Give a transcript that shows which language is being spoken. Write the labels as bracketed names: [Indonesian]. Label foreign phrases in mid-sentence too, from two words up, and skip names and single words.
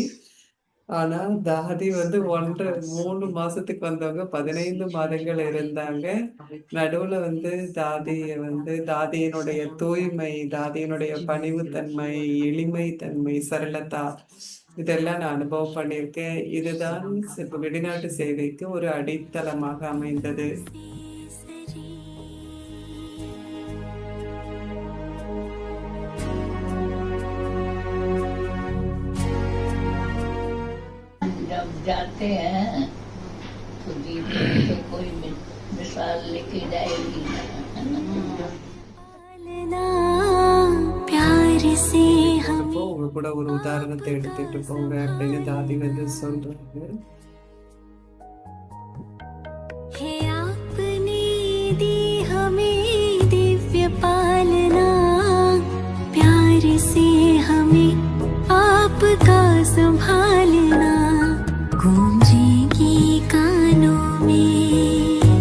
[Tamil] ஆனா தாதி வந்து 3 மாசத்துக்கு வந்தவங்க 15 மாதங்கள் இருந்தாங்க. நடுவுல வந்து தாதியினுடைய தூய்மை, தாதியினுடைய பணிவுத்தன்மை, எளிமைத்தன்மை, சரளதா, இதெல்லாம் நான் அனுபவம் பண்ணியிருக்கேன். இதுதான் இப்ப வெளிநாட்டு சேவைக்கு ஒரு அடித்தளமாக அமைந்தது. [Hindi] जब जाते हैं तो जीवन तो कोई मिसाल लेके जाएगी ना, है ना? पालना प्यार से हम [Tamil] அப்போ உங்க கூட ஒரு உதாரணத்தை எடுத்துட்டு போங்க அப்படின்னு தாதி வந்து சொல்றாங்க. [Hindi] है आपने दी हमें दिव्य पालना, प्यार से हमें आपका संभालना, गूंजेगी कानों में,